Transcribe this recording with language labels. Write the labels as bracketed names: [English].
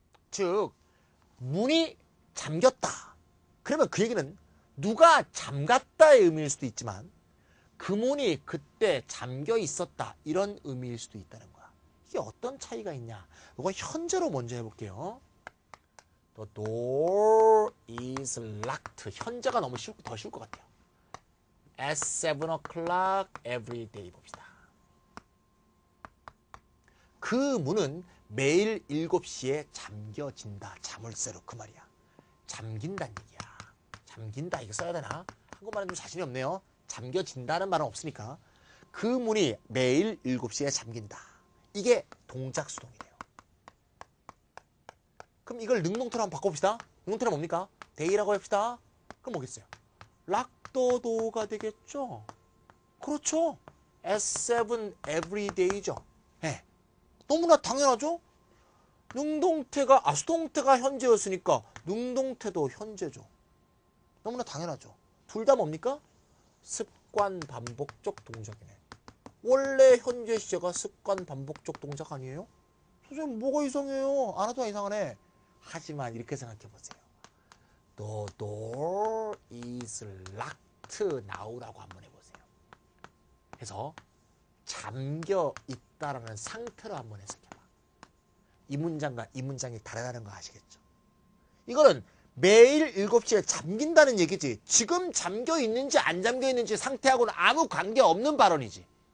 [Korean] 즉 문이 잠겼다. 그러면 그 얘기는 누가 잠갔다의 의미일 수도 있지만 그 문이 그때 잠겨 있었다 이런 의미일 수도 있다는 거야. 이게 어떤 차이가 있냐? 이거 현재로 먼저 해볼게요. [English] The door is locked. [Korean] 현재가 너무 더 쉬울 것 같아요. [English] At 7 o'clock every day [Korean] 봅시다. 그 문은 매일 7시에 잠겨진다. 자물쇠로 그 말이야. 잠긴다는 얘기야. 잠긴다 이거 써야 되나? 한국말은 좀 자신이 없네요. 잠겨진다는 말은 없으니까. 그 문이 매일 7시에 잠긴다. 이게 동작 수동이에요. 그럼 이걸 능동태로 한번 바꿔봅시다. 능동태는 뭡니까? day라고 합시다. 그럼 뭐겠어요? 락더도가 되겠죠? 그렇죠? [English] at 7 every day죠. [Korean] 네. 너무나 당연하죠? 능동태가, 수동태가 현재였으니까 능동태도 현재죠. 너무나 당연하죠. 둘 다 뭡니까? 습관 반복적 동작이네. 원래 현재 시제가 습관 반복적 동작 아니에요? 선생님 뭐가 이상해요? 하나도 안 이상하네. 하지만 이렇게 생각해 보세요. [English] The door is locked now라고 [Korean] 한번 해보세요. 그래서 잠겨 있다라는 상태로 한번 해석해봐. 이 문장과 이 문장이 다르다는 거 아시겠죠? 이거는 매일 7시에 잠긴다는 얘기지. 지금 잠겨 있는지 안 잠겨 있는지 상태하고는 아무 관계없는 발언이지.